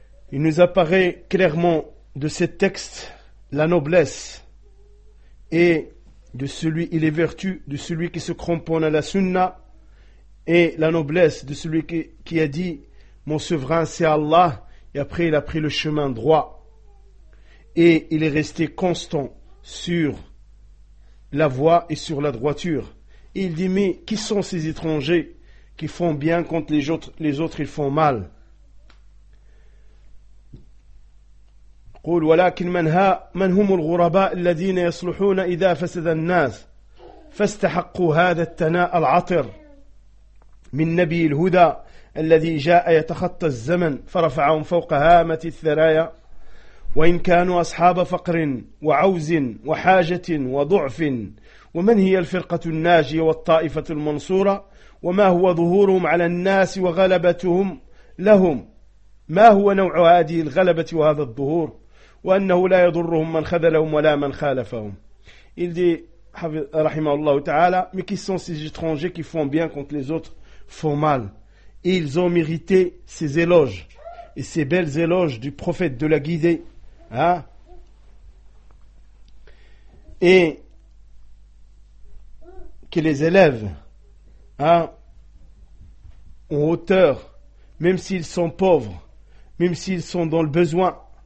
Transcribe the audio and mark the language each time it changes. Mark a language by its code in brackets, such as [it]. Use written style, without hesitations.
[fr] Il nous apparaît clairement de ces textes la noblesse et de celui, et les vertus de celui qui se cramponne à la sunna, et la noblesse de celui qui a dit « Mon souverain, c'est Allah » et après il a pris le chemin droit et il est resté constant sur la voie et sur la droiture. Et il dit « Mais qui sont ces étrangers qui font bien contre les autres ils font mal ?» [ar] قول ولكن من ها من هم الغرباء الذين يصلحون إذا فسد الناس فاستحقوا هذا التناء العطر من نبي الهدى الذي جاء يتخطى الزمن فرفعهم فوق هامة الثرايا، وإن كانوا أصحاب فقر وعوز وحاجة وضعف. ومن هي الفرقة الناجية والطائفة المنصورة؟ وما هو ظهورهم على الناس وغلبتهم لهم؟ ما هو نوع هذه الغلبة وهذا الظهور؟ وأنه لا يضرهم من خذلهم ولا من خالفهم. [fr] Il dit, [ar] رحمه الله تعالى, [fr] mais qui sont ces étrangers qui font bien contre les autres font mal, et ils ont mérité ces éloges et ces belles éloges du prophète de la guidée, hein? Et qui les élève, hein, en hauteur, même s'ils sont pauvres, même s'ils sont dans le besoin.